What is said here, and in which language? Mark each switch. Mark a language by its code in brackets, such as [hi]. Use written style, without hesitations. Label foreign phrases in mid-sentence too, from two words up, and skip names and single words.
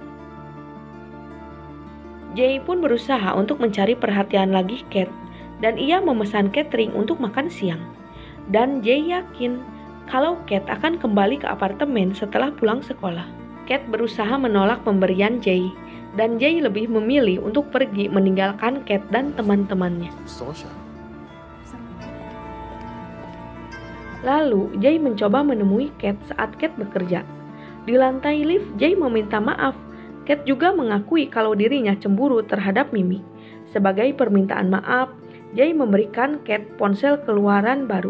[id] Jay pun berusaha untuk mencari perhatian lagi Kate, dan ia memesan catering untuk makan siang. Dan Jay yakin kalau Kate akan kembali ke apartemen setelah pulang sekolah. Kate berusaha menolak pemberian Jay, dan Jay lebih memilih untuk pergi meninggalkan Kate dan teman-temannya. [tl] Gusto ko siya. [id] Lalu Jay mencoba menemui Kate saat Kate bekerja. Di lantai lift, Jay meminta maaf. Kate juga mengakui kalau dirinya cemburu terhadap Mimi. Sebagai permintaan maaf, Jay memberikan Kate ponsel keluaran baru.